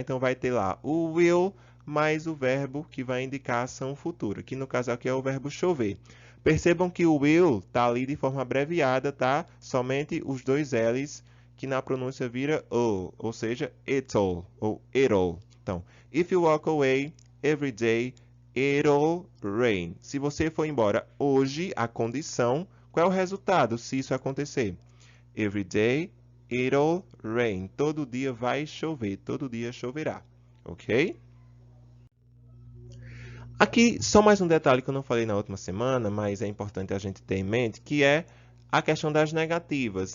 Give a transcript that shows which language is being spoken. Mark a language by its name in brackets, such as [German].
[Portuguese] Então, vai ter lá o will mais o verbo que vai indicar a ação futura, que no caso aqui é o verbo chover. Percebam que o will está ali de forma abreviada, tá? Somente os dois L's que na pronúncia vira o, ou seja, it'll ou it'll. [English] Então, if you walk away every day, it'll rain. [Portuguese] Se você for embora hoje, a condição, qual é o resultado se isso acontecer? [English] Every day, it'll rain. [Portuguese] Todo dia vai chover, todo dia choverá. Ok? Aqui, só mais um detalhe que eu não falei na última semana, mas é importante a gente ter em mente, que é a questão das negativas.